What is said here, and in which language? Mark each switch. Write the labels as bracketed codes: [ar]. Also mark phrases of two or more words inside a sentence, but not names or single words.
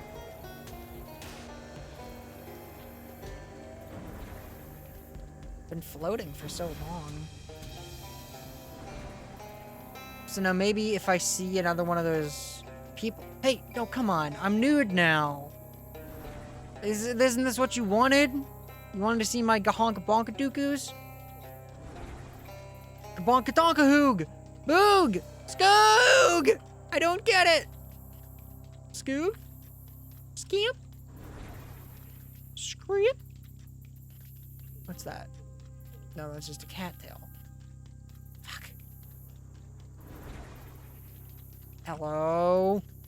[en] Been floating for so long. So now maybe if I see another one of those people... Hey, no, come on. I'm nude now. Isn't this what you wanted? You wanted to see my gahonka bonka dookuos? Bonka donka hoog! Boog! Skoog! I don't get it! Scoog? Scamp? Screep? What's that? No, that's just a cattail. Fuck. Hello?